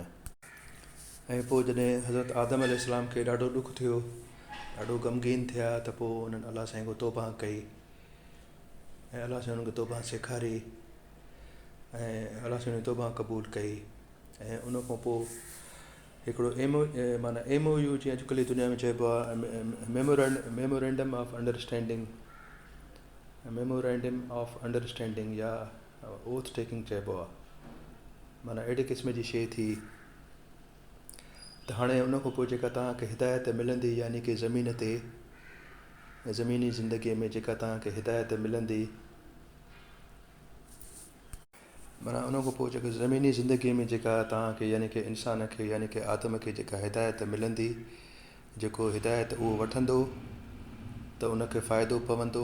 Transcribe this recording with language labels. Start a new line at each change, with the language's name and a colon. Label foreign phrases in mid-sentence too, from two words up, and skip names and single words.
Sindhi: ऐं पोइ जॾहिं हज़रत आदम अलैहिस्सलाम खे ॾाढो ॾुखु थियो, ॾाढो गमगीन थिया, त पोइ उन्हनि अलाह साईं खां तौबा कई ऐं अलाह साईं उन्हनि खे तौबा सेखारी ऐं अलाह साईं तौबा क़बूल कई। ऐं उन खां पोइ हिकिड़ो माना MOU जीअं अॼुकल्ह जी दुनिया में चइबो आहे
English: memorandum of understanding
Sindhi: या
English: oath taking
Sindhi: चइबो आहे। माना अहिड़े क़िस्म जी शइ थी त हाणे उन खां पोइ जेका तव्हांखे हिदायत मिलंदी, यानी कि ज़मीन ते ज़मीनी ज़िंदगीअ में जेका तव्हांखे हिदायत मिलंदी, माना उन खां पोइ जेका ज़मीनी ज़िंदगीअ में जेका तव्हांखे यानी कि इंसान खे यानी कि आदम खे जेका हिदायत मिलंदी, जेको हिदायत उहो वठंदो त उनखे फ़ाइदो पवंदो।